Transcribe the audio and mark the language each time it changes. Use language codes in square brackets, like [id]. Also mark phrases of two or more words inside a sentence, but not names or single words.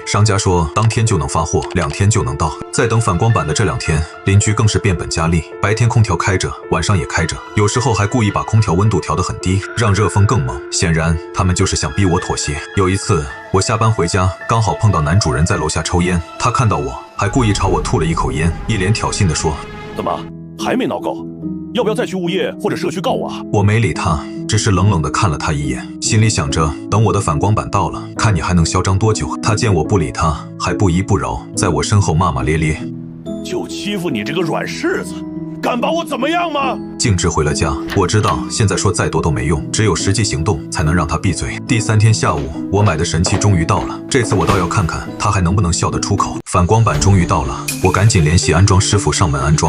[zh] 商家說當天就能發貨，2天就能到。在等反光板的這2天，鄰居更是變本加厲，白天空調開着，晚上也開着，有時候還故意把空調溫度調得很低，讓熱風更猛。顯然他們就是想逼我妥協。有一次我下班回家，剛好碰到男主人在樓下抽煙，他看到我還故意朝我吐了一口煙，一臉挑釁地說：“ 怎麼還沒鬧夠？要不要再去物業或者社區告我啊？” 我沒理他，只是冷冷地看了他一眼，心裡想着等我的反光板到了，看你還能囂張多久。他見我不理他，還不依不饒，在我身後罵罵咧咧：“ 就欺負你這個軟柿子，敢把我怎麼樣嗎？” 徑直回了家。我知道現在說再多都沒用，只有實際行動才能讓他閉嘴。第3天下午，我買的神器終於到了，這次我倒要看看他還能不能笑得出口。反光板終於到了，我趕緊聯繫安裝師傅上門安裝。